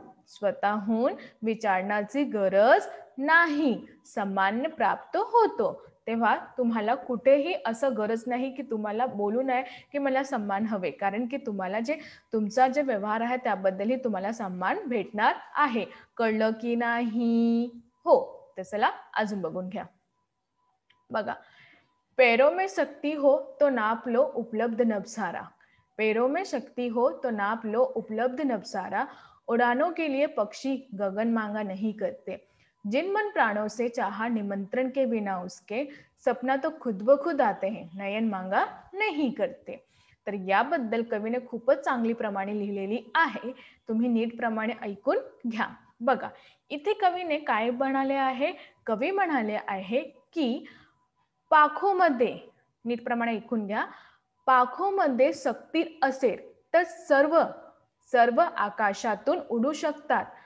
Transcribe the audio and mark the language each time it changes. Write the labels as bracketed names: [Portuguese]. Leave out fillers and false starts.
[Marathi] स्वतःहून विचारण्याची गरज नाही, सन्मान प्राप्त होतो. तेव्हा तुम्हाला कुठेही असं गरज नाही की तुम्हाला बोलू नये की मला सन्मान हवे, कारण की तुम्हाला तुमचा व्यवहार आहे त्याबद्दलही तुम्हाला सन्मान भेटणार आहे. कळलं की नाही? हो. तर चला अजून बघून घ्या. [Hindi] बघा, पैरों में शक्ति हो तो नाप लो उपलब्ध नवसारा. पैरों में शक्ति हो तो नाप लो उपलब्ध नवसारा. उड़ानों के लिए पक्षी गगन मांगा नहीं करते. जिन मन प्राणों से चाहा निमंत्रण के बिना उसके, सपना तो खुद ब खुद आते हैं, नयन मांगा नहीं करते. [Marathi] तर याबद्दल कवीने खूपच चांगली प्रमाणे लिहिलेली आहे. तुम्ही नीट प्रमाणे ऐकून घ्या. बघा, इथे कवीने काय म्हणाले आहे, कवी म्हणाले आहे की पाखोमध्ये, नीट प्रमाणे ऐकून घ्या, पाखोमध्ये शक्ती असेल तर सर्व आकाशातून उडू शकतात.